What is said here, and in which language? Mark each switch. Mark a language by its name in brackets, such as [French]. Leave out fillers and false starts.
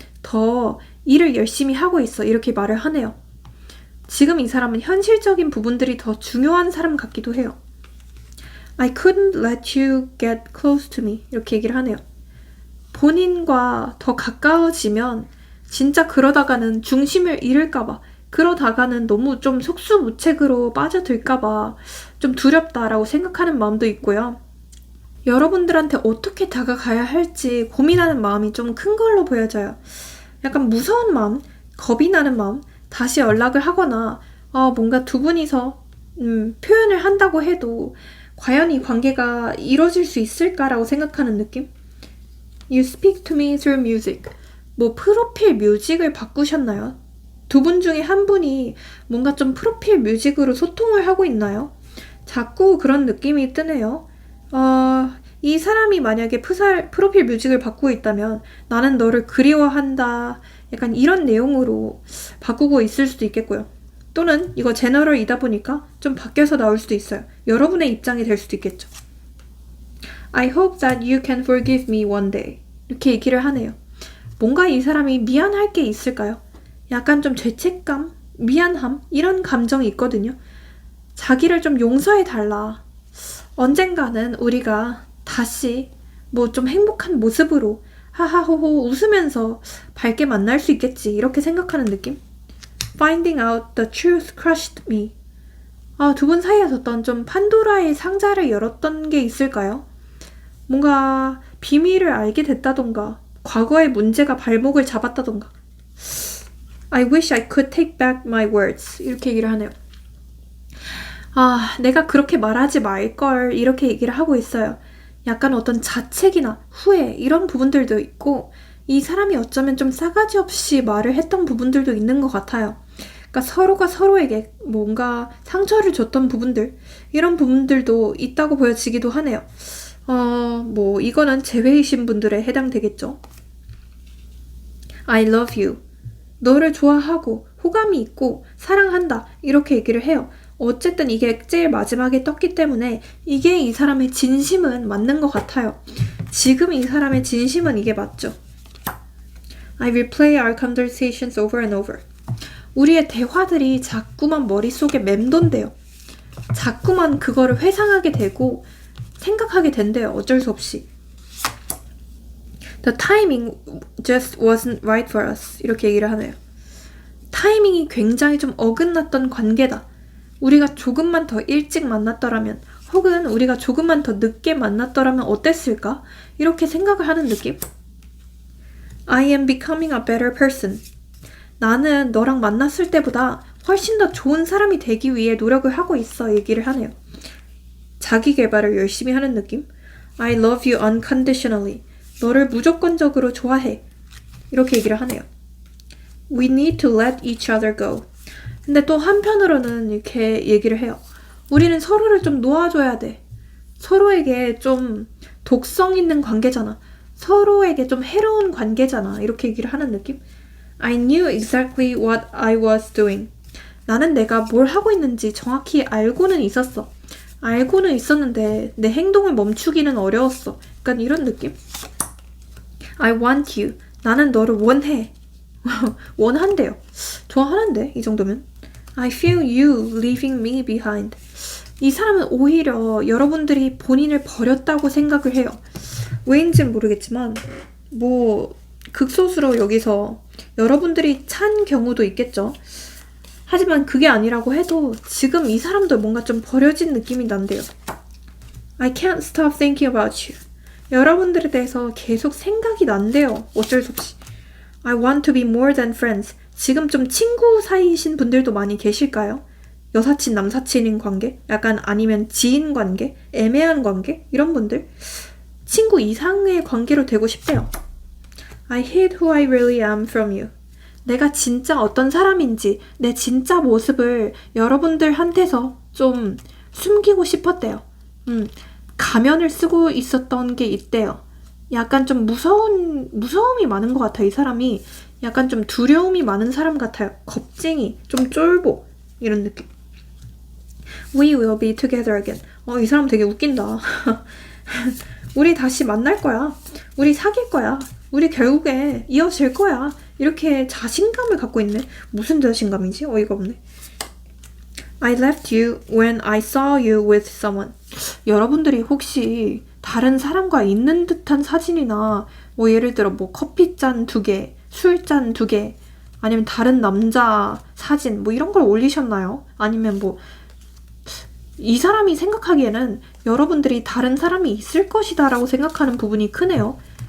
[Korean] 더 일을 열심히 하고 있어. 이렇게 말을 하네요. 지금 이 사람은 현실적인 부분들이 더 중요한 사람 같기도 해요. [English] I couldn't let you get close to me. [Korean] 이렇게 얘기를 하네요. 본인과 더 가까워지면 진짜 그러다가는 중심을 잃을까봐, 그러다가는 너무 좀 속수무책으로 빠져들까봐 좀 두렵다라고 생각하는 마음도 있고요. 여러분들한테 어떻게 다가가야 할지 고민하는 마음이 좀 큰 걸로 보여져요. 약간 무서운 마음, 겁이 나는 마음, 다시 연락을 하거나 뭔가 두 분이서 표현을 한다고 해도 과연 이 관계가 이루어질 수 있을까라고 생각하는 느낌? [English] You speak to me through music. [Korean] 뭐 프로필 뮤직을 바꾸셨나요? 두 분 중에 한 분이 뭔가 좀 프로필 뮤직으로 소통을 하고 있나요? 자꾸 그런 느낌이 뜨네요. 이 사람이 만약에 프로필 뮤직을 바꾸고 있다면 나는 너를 그리워한다. 약간 이런 내용으로 바꾸고 있을 수도 있겠고요. 또는 이거 제너럴이다 보니까 좀 바뀌어서 나올 수도 있어요. 여러분의 입장이 될 수도 있겠죠. [English] I hope that you can forgive me one day. [Korean] 이렇게 얘기를 하네요. 뭔가 이 사람이 미안할 게 있을까요? 약간 좀 죄책감, 미안함 이런 감정이 있거든요. 자기를 좀 용서해달라. 언젠가는 우리가 다시 뭐 좀 행복한 모습으로 하하호호 웃으면서 밝게 만날 수 있겠지. 이렇게 생각하는 느낌? [English] Finding out the truth crushed me. [Korean] 두 분 사이에 뒀던 좀 판도라의 상자를 열었던 게 있을까요? 뭔가 비밀을 알게 됐다던가 과거의 문제가 발목을 잡았다던가 [English] I wish I could take back my words. [Korean] 이렇게 얘기를 하네요. 내가 그렇게 말하지 말걸. 이렇게 얘기를 하고 있어요. 약간 어떤 자책이나 후회 이런 부분들도 있고 이 사람이 어쩌면 좀 싸가지 없이 말을 했던 부분들도 있는 것 같아요. 그러니까 서로가 서로에게 뭔가 상처를 줬던 부분들 이런 부분들도 있다고 보여지기도 하네요. 뭐 이거는 재회이신 분들에 해당되겠죠. [English] I love you. [Korean] 너를 좋아하고 호감이 있고 사랑한다. 이렇게 얘기를 해요. 어쨌든 이게 제일 마지막에 떴기 때문에 이게 이 사람의 진심은 맞는 것 같아요. 지금 이 사람의 진심은 이게 맞죠. [English] I replay our conversations over and over. [Korean] 우리의 대화들이 자꾸만 머릿속에 맴돈대요. 자꾸만 그거를 회상하게 되고 생각하게 된대요. 어쩔 수 없이. [English] The timing just wasn't right for us. [Korean] 이렇게 얘기를 하네요. 타이밍이 굉장히 좀 어긋났던 관계다. 우리가 조금만 더 일찍 만났더라면 혹은 우리가 조금만 더 늦게 만났더라면 어땠을까? 이렇게 생각을 하는 느낌? [English] I am becoming a better person. [Korean] 나는 너랑 만났을 때보다 훨씬 더 좋은 사람이 되기 위해 노력을 하고 있어. 얘기를 하네요. 자기 개발을 열심히 하는 느낌? [English] I love you unconditionally. [Korean] 너를 무조건적으로 좋아해. 이렇게 얘기를 하네요. [English] We need to let each other go. [Korean] 근데 또 한편으로는 이렇게 얘기를 해요. 우리는 서로를 좀 놓아줘야 돼. 서로에게 좀 독성 있는 관계잖아. 서로에게 좀 해로운 관계잖아. 이렇게 얘기를 하는 느낌? [English] I knew exactly what I was doing. [Korean] 나는 내가 뭘 하고 있는지 정확히 알고는 있었어. 알고는 있었는데 내 행동을 멈추기는 어려웠어. 약간 이런 느낌? [English] I want you. [Korean] 나는 너를 원해. 원한대요. 좋아하는데 이 정도면. [English] I feel you leaving me behind. [Korean] 이 사람은 오히려 여러분들이 본인을 버렸다고 생각을 해요. 왜인지는 모르겠지만 뭐 극소수로 여기서 여러분들이 찬 경우도 있겠죠. 하지만 그게 아니라고 해도 지금 이 사람도 뭔가 좀 버려진 느낌이 난대요. [English] I can't stop thinking about you. [Korean] 여러분들에 대해서 계속 생각이 난대요. 어쩔 수 없이. [English] I want to be more than friends. [Korean] 지금 좀 친구 사이이신 분들도 많이 계실까요? 여사친, 남사친인 관계? 약간 아니면 지인 관계? 애매한 관계? 이런 분들? 친구 이상의 관계로 되고 싶대요. [English] I hid who I really am from you. [Korean] 내가 진짜 어떤 사람인지 내 진짜 모습을 여러분들한테서 좀 숨기고 싶었대요. 가면을 쓰고 있었던 게 있대요. 약간 좀 무서움이 많은 것 같아요. 이 사람이 약간 좀 두려움이 많은 사람 같아요. 겁쟁이, 좀 쫄보 이런 느낌. [English] We will be together again. [Korean] 이 사람 되게 웃긴다. 우리 다시 만날 거야. 우리 사귈 거야. 우리 결국에 이어질 거야. 이렇게 자신감을 갖고 있네. 무슨 자신감이지? 어이가 없네. [English] I left you when I saw you with someone. [Korean] 여러분들이 혹시 다른 사람과 있는 듯한 사진이나 뭐 예를 들어 뭐 커피잔 2개, 술잔 2개, 아니면 다른 남자 사진 뭐 이런 걸 올리셨나요? 아니면 뭐 이 사람이 생각하기에는 여러분들이 다른 사람이 있을 것이다 라고 생각하는 부분이 크네요.